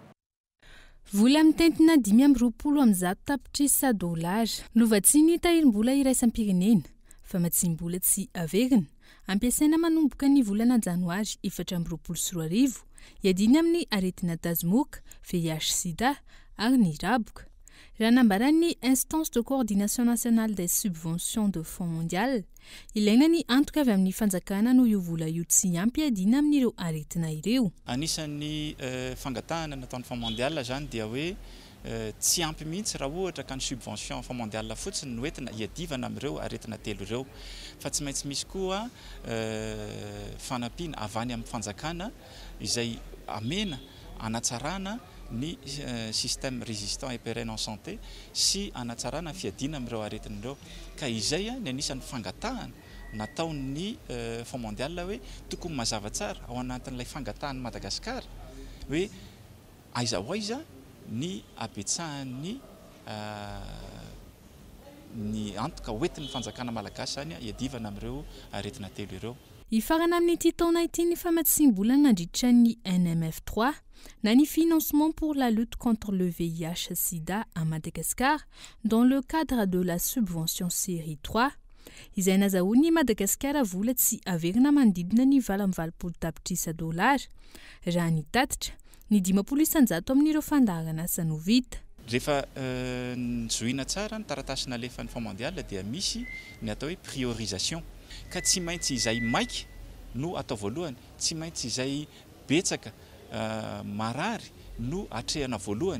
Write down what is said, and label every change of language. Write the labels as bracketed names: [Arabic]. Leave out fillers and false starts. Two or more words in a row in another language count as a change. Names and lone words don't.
[Malagasy] Vola mitentina 520 tapitrisa dolary novatsiny tahirim-bola iraisam-pirenena famatsiam-bola tsy averina ampiasaina manomboka ny volana janoary 2024 hiadina amin'ny aretina tazimoka VIH sida ary ny raboka raha nambaran'ny [French] instance de coordination nationale des subventions de Fonds mondial [Malagasy] ilaina ny antoka avy amin'ny fanjakana no io vola io tsy ampy hiadina amin'ireo aretina ireo. Anisan'ny fangatahana nataon'ny Fonds mondial zany dia hoe tsy ampy mihitsy raha ohatra ka ny subvention Fonds mondial fotsiny no entina hiadivana amin'ireo aretina telo ireo fa tsy maintsy misy koa fanampiana avy any amin'ny fanjakana izay amena anatsarana ny [French] système résistant et pérenne en santé [Malagasy] sy anatsarana fiadina amin'ireo aretin'ireo ka izay ny anisan'ny fangatahana nataon'ny Fonds mondial hoe tokony mazava tsara ao anatin'ilay fangatahany Madagasikara hoe aiza ho aiza ny abetsahan'ny ny antoka hoentin'ny fanjakana malagasy zany hiadivana amin'ireo aretina telo ireo. Ifarana amin'ity taona ity ny famatsiam-bola nandritra ny NMF3 na ny [French] financement pour la lutte contre le VIH-Sida à Madagascar dans le cadre de la subvention série 3 [Malagasy] izay nazahoany Madagascar vola tsy averina manodidina ny 20 tapitrisa dolary raha ny tatitra ny 500 amin'ireo fandaharana asa no vita. Rehefa zoina tsara ny taratasy nalefan'ny Fonds mondial dia misy ny atao hoe priorisation ka tsy maintsy izay maika no atao voalohany, tsy maintsy izay betsaka marary no atrehana voalohany.